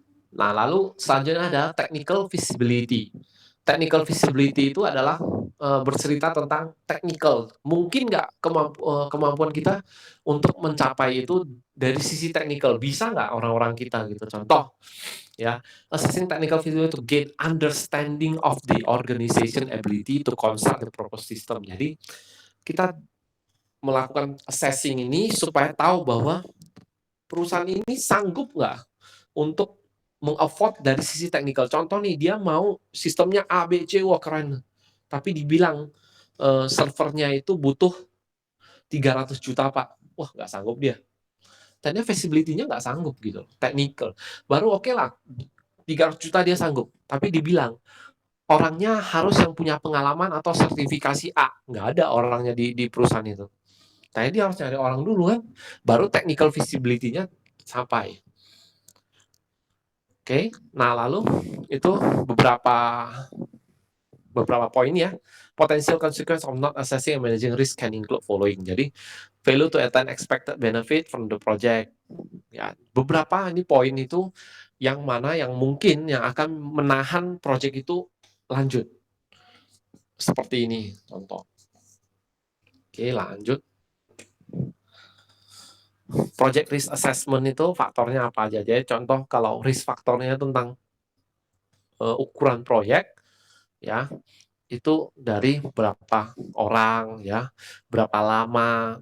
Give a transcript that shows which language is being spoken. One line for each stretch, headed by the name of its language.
Indonesian: Nah, lalu selanjutnya ada technical feasibility. Technical feasibility itu adalah bercerita tentang technical. Mungkin nggak kemampuan kita untuk mencapai itu dari sisi technical. Bisa nggak orang-orang kita gitu. Contoh, ya,
English: assessing technical feasibility to gain understanding of the organization ability to construct the proposed system.
Indonesian: Jadi, kita melakukan assessing ini supaya tahu bahwa perusahaan ini sanggup nggak untuk meng-afford dari sisi teknikal. Contoh nih, dia mau sistemnya A, B, C, wah keren. Tapi dibilang servernya itu butuh 300 juta, Pak. Wah, nggak sanggup dia. Tadinya feasibility-nya nggak sanggup gitu, technical. Baru oke lah, 300 juta dia sanggup. Tapi dibilang, orangnya harus yang punya pengalaman atau sertifikasi A. Nggak ada orangnya di perusahaan itu. Tadi dia harus nyari orang dulu kan, baru technical feasibility-nya sampai. Oke, nah lalu itu beberapa poin ya.
English: Potential consequence of not assessing and managing risk can include following. Jadi, failure to attain expected benefit from the project.
Indonesian: Ya, beberapa ini poin itu yang mana yang mungkin yang akan menahan project itu lanjut. Seperti ini contoh. Oke, lanjut. Project risk assessment itu faktornya apa aja? Jadi contoh kalau risk faktornya tentang ukuran proyek, ya itu dari berapa orang, ya berapa lama.